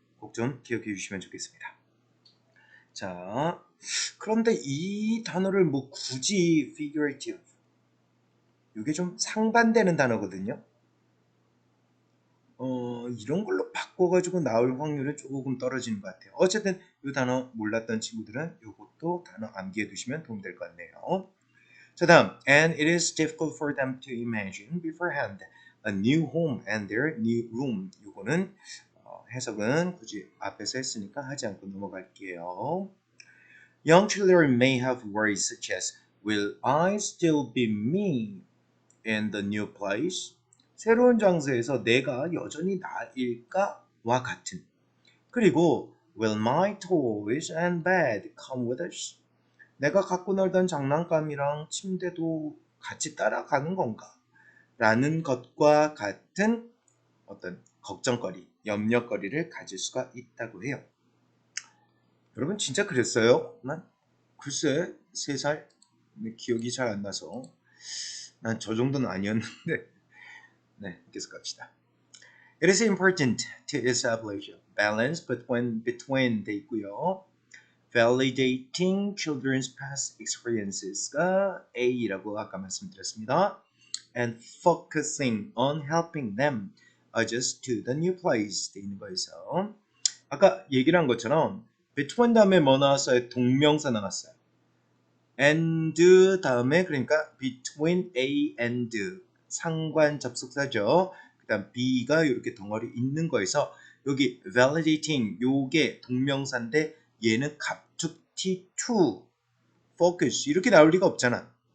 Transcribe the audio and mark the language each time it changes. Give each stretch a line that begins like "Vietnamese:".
Korean: 꼭 좀 기억해 주시면 좋겠습니다. 자, 그런데 이 단어를 뭐 굳이 figurative 이게 좀 상반되는 단어거든요. 이런 걸로 바꿔가지고 나올 확률은 조금 떨어지는 것 같아요. 어쨌든 이 단어 몰랐던 친구들은 이것도 단어 암기해 두시면 도움될 것 같네요. 자, 다음
English: and it is difficult for them to imagine beforehand a new home and their new room.
Korean: 이거는 해석은 굳이 앞에서 했으니까 하지 않고 넘어갈게요.
English: Young children may have worries such as will I still be me in the new place?
Korean: 새로운 장소에서 내가 여전히 나일까와 같은. 그리고
English: will my toys and bed come with us?
Korean: 내가 갖고 놀던 장난감이랑 침대도 같이 따라가는 건가? 라는 것과 같은 어떤 걱정거리, 염려거리를 가질 수가 있다고 해요. 여러분 진짜 그랬어요? 난 글쎄 3살 기억이 잘 안 나서 난 저 정도는 아니었는데 네, 계속 갑시다.
English: It is important to establish a balance between
Korean: 돼 있고요.
English: Validating children's past experiences가
Korean: A라고 아까 말씀드렸습니다.
English: And focusing on helping them adjust to the new place
Korean: 돼 있는 거에서 아까 얘기를 한 것처럼 between 다음에 뭐 나왔어요? 동명사 나왔어요. and 다음에 그러니까 between A and 상관 접속사죠. 그 다음 B가 이렇게 덩어리 있는 거에서 여기 validating 요게 동명사인데 얘는 갑툭튀
English: to focus
Korean: 이렇게 나올 리가 없잖아.